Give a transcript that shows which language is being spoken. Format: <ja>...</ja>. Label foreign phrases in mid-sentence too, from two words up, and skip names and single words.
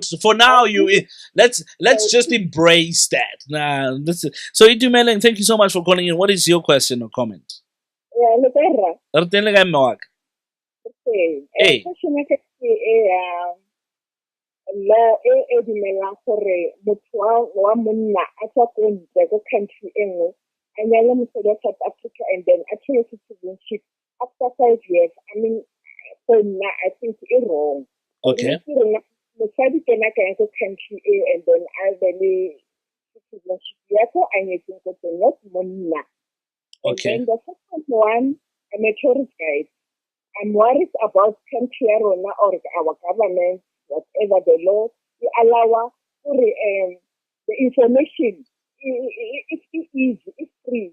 <en>So for now, let's just embrace that. So Itumeleng, thank you so much for calling in. What is your question or comment? Hey.</en> <tn>law e dumelang gore motho wa monna a tswa ko ntle go country e nngwe a nyale mosadi wa South Africa</tn> <en>and then</en> <tn>a thole</tn> <en>citizenship after 5 years. I mean, for now, I think it's wrong. Okay.</en> <tn>Mosadi kena ka go country e</tn> <en>and then</en> <tn>a be citizenship ya ko a nyetseng go teng,</tn> <en>not monna. Okay. And then the second one, I'm a tourist guide. I'm worried about country or our government, whatever the law, we allow the information. It's easy, it's free.</en>